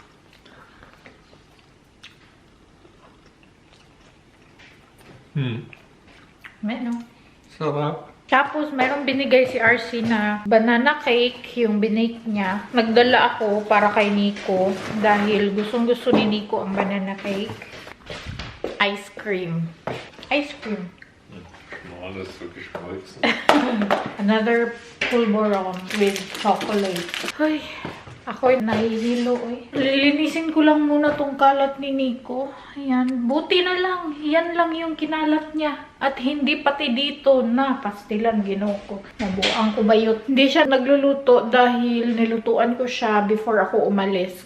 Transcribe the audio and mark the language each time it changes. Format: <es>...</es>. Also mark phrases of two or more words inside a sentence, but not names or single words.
<tl>Meron. Sarap. Tapos, mayroong binigay si RC na banana cake, yung binake niya. Nagdala ako para kay Nico dahil gustong-gusto ni Nico ang banana cake.</tl> <en>Ice cream. Ice cream.</en> <de>Alles so geschmolzen.</de> <en>Another pulboron with chocolate.</en> <tl>Ay, ako'y nahihilo eh. Lilinisin ko lang muna tong kalat ni Nico. Ayan, buti na lang. Yan lang yung kinalat niya. At hindi pati dito na</tl> <ceb>pastilan ginoo ko. Nabuang ko bayot.</ceb> <tl>Hindi siya nagluluto dahil nilutuan ko siya before ako umalis.</tl>